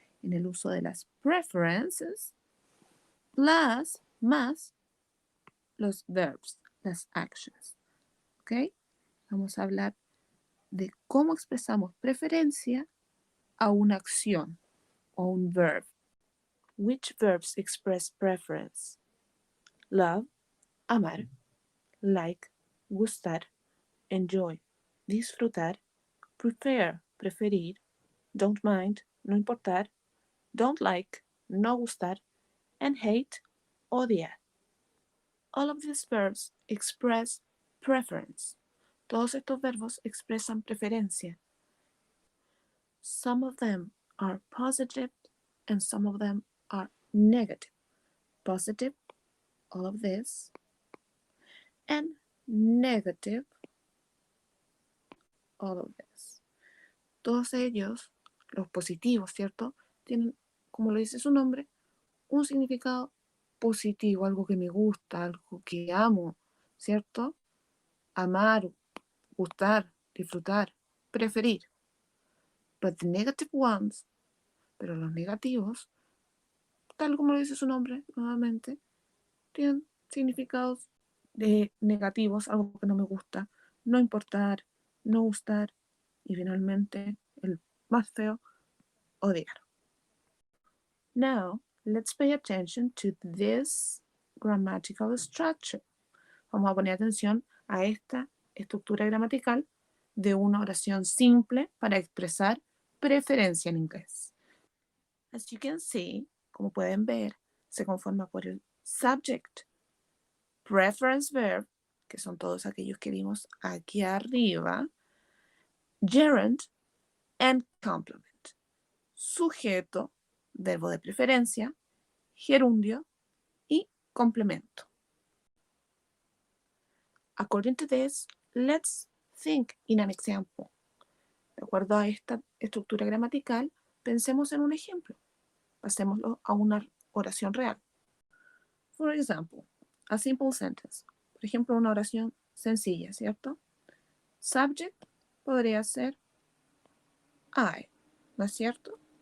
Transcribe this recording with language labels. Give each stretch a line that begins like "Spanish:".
Spanish: en el uso de las preferences, plus, más los verbs, las actions. ¿Ok? Vamos a hablar de cómo expresamos preferencia a una acción o un verb.
English: Which verbs express preference? Love, amar, like, gustar, enjoy, disfrutar, prefer, preferir, don't mind, no importar, don't like, no gustar, and hate, odiar. All of these verbs express preference.
Spanish: Todos estos verbos expresan preferencia.
English: Some of them are positive and some of them are negative. Positive, all of this, and negative, all of this.
Spanish: Todos ellos, los positivos, ¿cierto? Tienen, como lo dice su nombre, un significado positivo, algo que me gusta, algo que amo, ¿cierto? Amar, gustar, disfrutar, preferir.
English: But the negative ones,
Spanish: pero los negativos, tal como lo dice su nombre, nuevamente, tienen significados negativos, algo que no me gusta, no importar, no gustar, y finalmente, el más feo, odiar.
English: Now, let's pay attention to this grammatical structure.
Spanish: Vamos a poner atención a esta estructura gramatical de una oración simple para expresar preferencia en inglés.
English: As you can see,
Spanish: como pueden ver, se conforma por el subject, preference verb, que son todos aquellos que vimos aquí arriba, gerund, and complement. Sujeto, verbo de preferencia, gerundio y complemento.
English: According to this, let's think in an example.
Spanish: De acuerdo a esta estructura gramatical, pensemos en un ejemplo. Pasémoslo a una oración real.
English: For example, a simple sentence.
Spanish: Por ejemplo, una oración sencilla, ¿cierto? Subject podría ser I, ¿no es cierto?